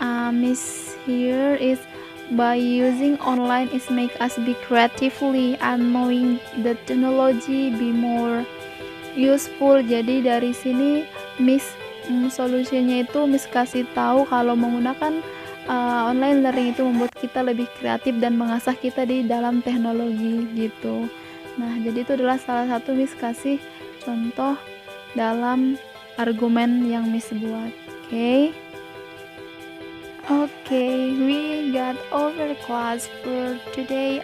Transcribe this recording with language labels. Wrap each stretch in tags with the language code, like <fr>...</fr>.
<en>Miss here is by using online is make us be creatively and knowing the technology be more useful.</en> <id>Jadi dari sini Miss solusinya itu Miss kasih tahu kalau menggunakan online learning itu membuat kita lebih kreatif dan mengasah kita di dalam teknologi gitu. Nah, jadi itu adalah salah satu Miss kasih contoh dalam argumen yang Miss buat.</id> <en>Okay, we got over class for today.</en>